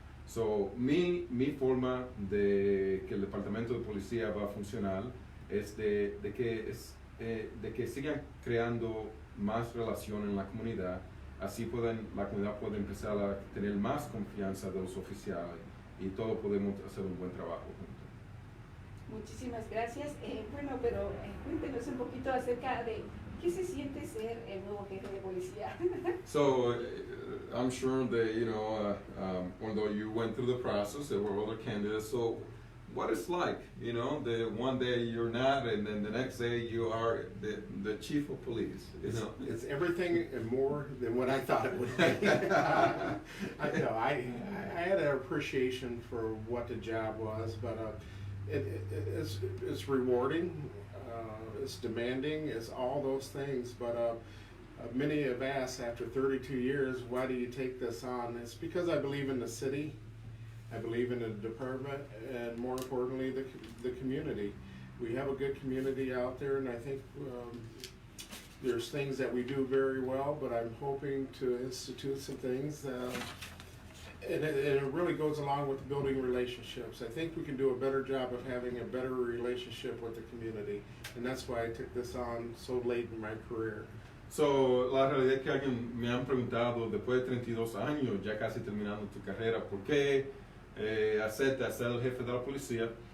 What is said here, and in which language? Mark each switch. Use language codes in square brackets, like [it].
[es] So, mi forma de que el Departamento de Policía va a funcionar es de que sigan creando más relación en la comunidad, así la comunidad puede empezar a tener más confianza de los oficiales y todos podemos hacer un buen trabajo juntos. Muchísimas gracias. Bueno, pero cuéntenos un poquito acerca de qué se siente ser el nuevo jefe de policía. [en] So, I'm sure that, you know, although you went through the process, there were other candidates, so what it's like, you know, the one day you're not, and then the next day you are the chief of police, you know. It's everything and more than what I thought it would be. I had an appreciation for what the job was, but it's rewarding, it's demanding, it's all those things, but many have asked after 32 years, why do you take this on? It's because I believe in the city, I believe in the department, and more importantly, the community. We have a good community out there, and I think there's things that we do very well, but I'm hoping to institute some things, and it really goes along with building relationships. I think we can do a better job of having a better relationship with the community, and that's why I took this on so late in my career. [es] So, la realidad es que alguien me han preguntado, después de 32 años, ya casi terminando tu carrera, ¿por qué aceptas ser el jefe de la policía?